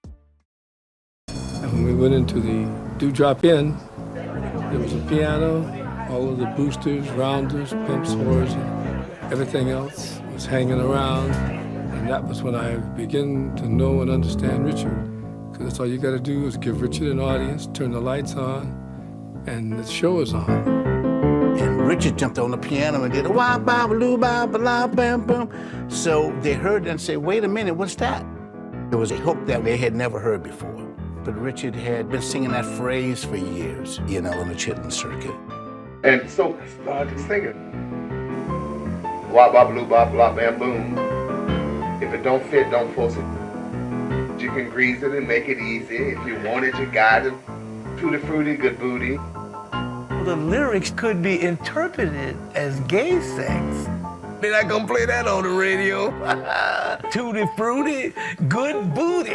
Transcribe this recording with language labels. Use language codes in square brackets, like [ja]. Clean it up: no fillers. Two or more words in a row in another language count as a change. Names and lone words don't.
[en] When we went into the Dewdrop Inn, there was a piano, all of the boosters, rounders, pimps, whores, and everything else was hanging around. And that was when I began to know and understand Richard. Because that's all you got to do is give Richard an audience, turn the lights on, and the show is on. And Richard jumped on the piano and did a wah ba loo ba ba la bam bam. So they heard and said, "Wait a minute, what's that?" There was a hook that they had never heard before. But Richard had been singing that phrase for years, you know, on the Chitlin circuit. And so I started singing. Wah ba blue ba blah bam boom. If it don't fit, don't force it. You can grease it and make it easy. If you want it, you got it. Tutti frutti, good booty. The lyrics could be interpreted as gay sex. They're not gonna play that on the radio. Tutti frutti, good booty.